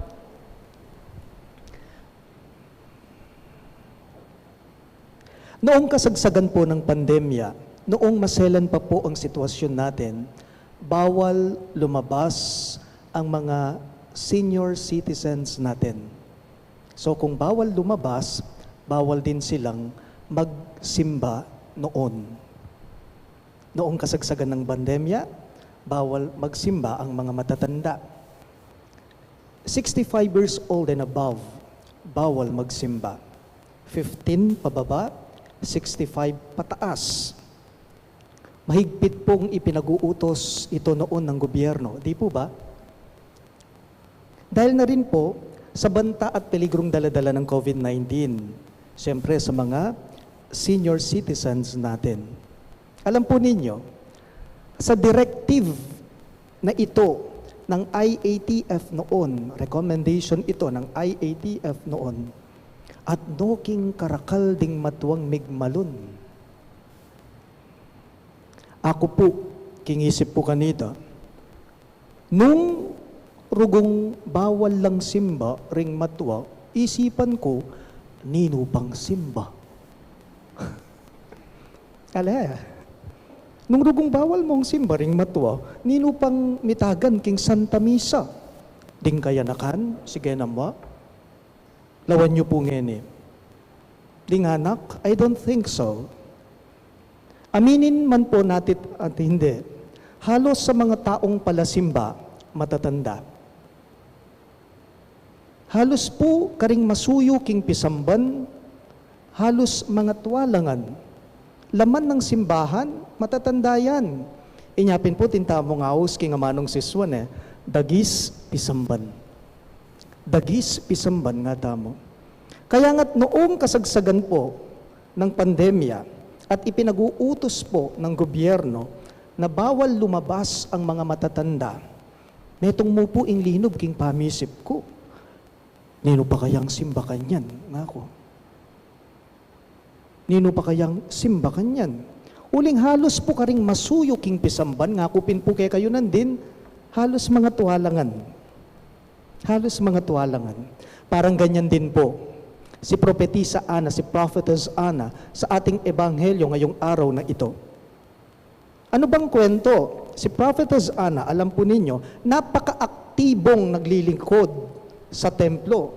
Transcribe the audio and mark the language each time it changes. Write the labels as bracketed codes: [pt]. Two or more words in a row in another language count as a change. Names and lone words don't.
[tl] Noong kasagsagan po ng pandemya, noong maselan pa po ang sitwasyon natin, bawal lumabas ang mga senior citizens natin. So kung bawal lumabas, bawal din silang magsimba noon. Noong kasagsagan ng pandemya, bawal magsimba ang mga matatanda. [en] 65 years old and above, [tl] bawal magsimba. 15 pababa, 65 pataas. Mahigpit pong ipinag-uutos ito noon ng gobyerno. Di po ba? Dahil na rin po sa banta at peligrong daladala ng COVID-19. Siyempre sa mga senior citizens natin. Alam po ninyo, sa directive na ito ng IATF noon, recommendation ito ng IATF noon, [pam] at noking karakal ding matuwang migmalon. Ako po, kingisip po kanita, nung rugong bawal lang simba ring matwa, isipan ko, nino pang simba. Ala, nung rugong bawal mong simba ring matwa, nino pang mitagan king Santa Misa. Ding kaya nakan, sige naman, lawan nyo po ngeni. Ding anak, [en] I don't think so. [tl] Aminin man po natin at hindi, halos sa mga taong palasimba, matatanda. [pam] Halos po karing masuyo king pisamban, halos mga tuwalangan. [tl] Laman ng simbahan, matatanda yan. [pam] Inyapin po, tintamo nga hos king amanong siswan dagis pisamban. Dagis pisamban nga tamo. [tl] Kaya nga't noong kasagsagan po ng pandemya, at ipinag-uutos po ng gobyerno na bawal lumabas ang mga matatanda. [pam] Netong mo po inglinob king pamisip ko. Nino pa kayang simba kanyan? Ngako. Nino pa kayang simba kanyan? Uling halos po karing masuyo king pisamban, ngakupin po kayo nandin, halos mga tuwalangan. Halos mga tuwalangan. [tl] Parang ganyan din po. Si Propetisa Ana, si Prophetess Ana, sa ating ebanghelyo ngayong araw na ito. Ano bang kwento? Si Prophetess Ana, alam po ninyo, napaka-aktibong naglilingkod sa templo.